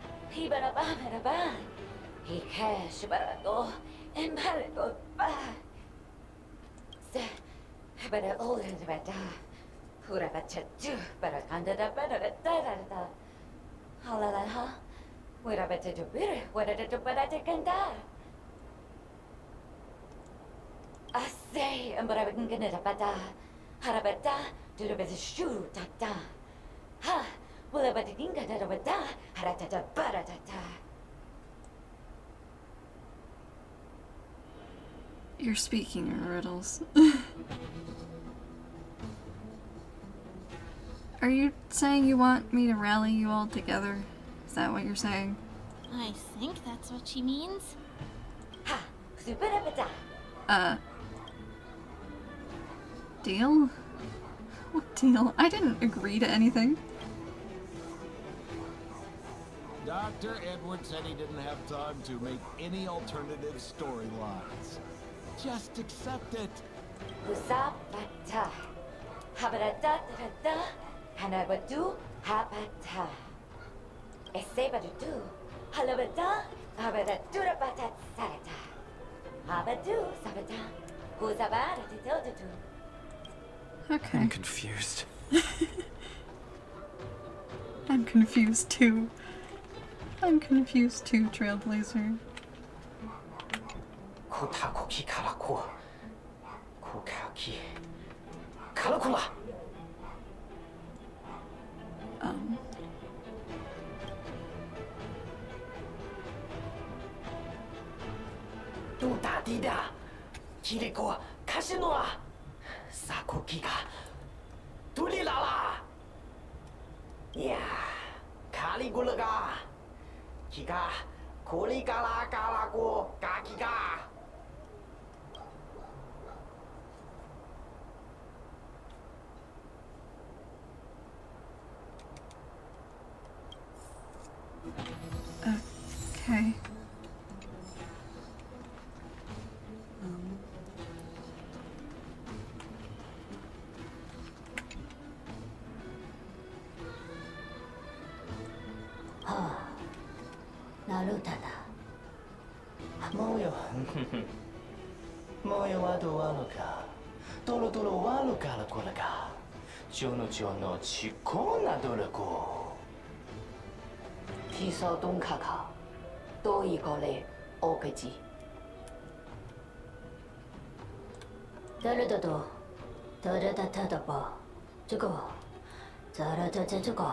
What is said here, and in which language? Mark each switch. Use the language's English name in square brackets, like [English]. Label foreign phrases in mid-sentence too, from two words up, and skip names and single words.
[English] Hibaraba, he cash barado, and barado ba. Se, bara old and bada. Hurabacha do, barakanda da bada da da. Halalaha, Hurabata do bitter, what a do bada kanda. I say, and barabakan da bada. Harabata, do the better shoe da da. Ha, will a bataginga da bada, harata bada da. You're speaking in riddles. Are you saying you want me to rally you all together? Is that what you're saying? I think that's what she means. Deal? What deal? I didn't agree to anything. Dr. Edward said he didn't have time to make any alternative storylines. Just accept it. Husabata. Habarada da Hanabadu habata. Esebadu. Halabada. Habadura batat sarata. Habadu sabata. Husabara to Okay. I'm confused. I'm confused too. I'm confused too, Trailblazer. Kotakoki karako. Kokaki. Karakula. Duda dida. Kiriko Kashinoa. Sakoki ga. Tulilala. Ya. Caligula ga. Kika. Koligala galako. Gakiga. Okay. Narutada. Moyo. Moyo wa do wa no ka. Toro toro wa no kara kora ka. Jono jono chikona dorako. Tiso don kaka. Do igole okaji. Darudo. Darudatadaba. Jugo. Zaradajugo.